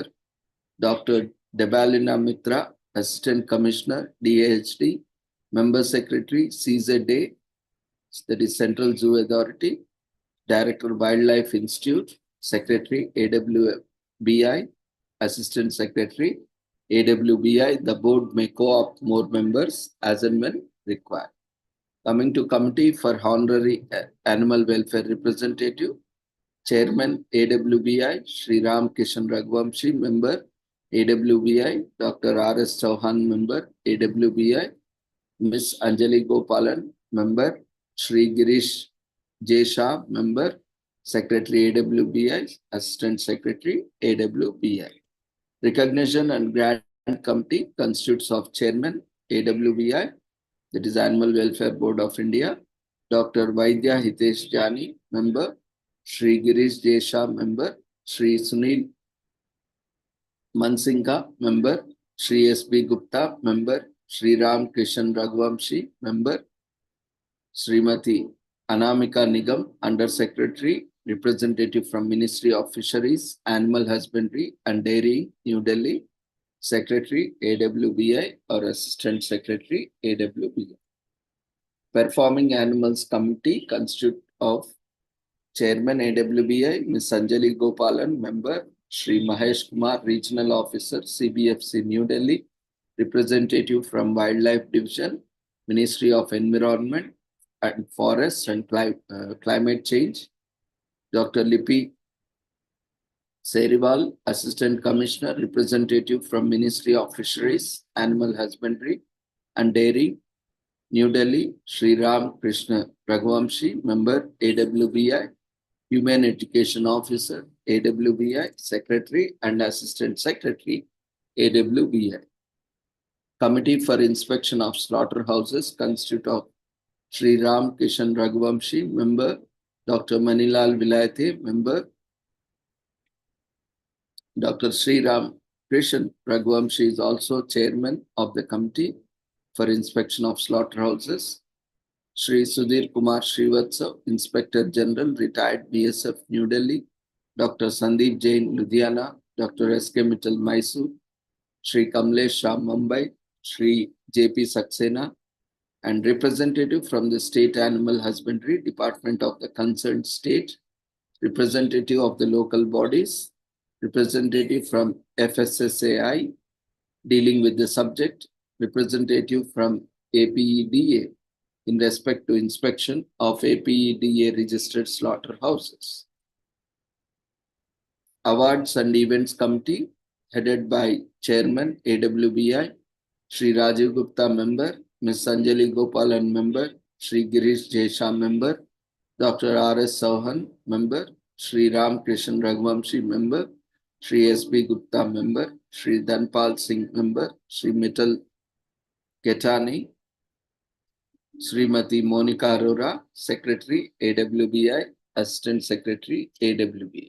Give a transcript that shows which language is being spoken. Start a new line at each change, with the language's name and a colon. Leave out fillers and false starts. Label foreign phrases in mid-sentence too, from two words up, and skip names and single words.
English: Dr. Debalina Mitra, Assistant Commissioner, DAHD, Member Secretary, CZA, that is Central Zoo Authority, Director Wildlife Institute, Secretary, AWBI, Assistant Secretary, AWBI. The board may co-opt more members as and when required. Coming to Committee for Honorary Animal Welfare Representative, Chairman, AWBI, Shri Ram Kishan Raghuvamshi, member, AWBI, Dr. R.S. Chauhan, member, AWBI, Ms. Anjali Gopalan, member, Shri Girish J. Shah, member, Secretary, AWBI, Assistant Secretary, AWBI. Recognition and Grant Committee constitutes of Chairman, AWBI, that is Animal Welfare Board of India, Dr. Vaidya Hitesh Jani, member, Shri Girish J. Shah, member, Shri Sunil Mansingha, member, Shri S.B. Gupta, member, Shri Ram Kishan Raghuvamshi, member, Srimati Anamika Nigam, Under Secretary, representative from Ministry of Fisheries, Animal Husbandry and Dairy, New Delhi, Secretary, AWBI or Assistant Secretary, AWBI. Performing Animals Committee constitutes of Chairman, AWBI, Ms. Anjali Gopalan, member, Shri Mahesh Kumar, Regional Officer, CBFC, New Delhi, representative from Wildlife Division, Ministry of Environment and Forests and Climate Change, Dr. Lipi Serival, Assistant Commissioner, representative from Ministry of Fisheries, Animal Husbandry and Dairy, New Delhi, Shri Ram Krishna Raghuvamshi, member, AWBI, Human Education Officer, AWBI, Secretary and Assistant Secretary, AWBI. Committee for Inspection of Slaughterhouses constitute of Shri Ram Kishan Raghuvamshi, member, Dr. Manilal Vilayati, member, Dr. Sri Ram Krishan Raghuvamshi is also chairman of the Committee for Inspection of Slaughterhouses. Shri Sudhir Kumar Srivatsa, Inspector General, retired BSF, New Delhi. Dr. Sandeep Jain, Ludhiana. Dr. S.K. Mittal, Mysore. Shri Kamlesh Shah, Mumbai. Shri J.P. Saxena, and representative from the State Animal Husbandry Department of the concerned state, representative of the local bodies, representative from FSSAI, dealing with the subject, representative from APEDA in respect to inspection of APEDA registered slaughterhouses. Awards and Events Committee, headed by Chairman AWBI, Sri Rajiv Gupta, member, Ms. Sanjali Gopalan, member, Sri Girish Jesha, member, Dr. R.S. Sauhan, member, Sri Ram Krishan Raghuvamshi, member, Sri S.B. Gupta, member, Sri Dhanpal Singh, member, Sri Mittal Ketani, Srimati Monica Arora, Secretary, AWBI, Assistant Secretary, AWBI.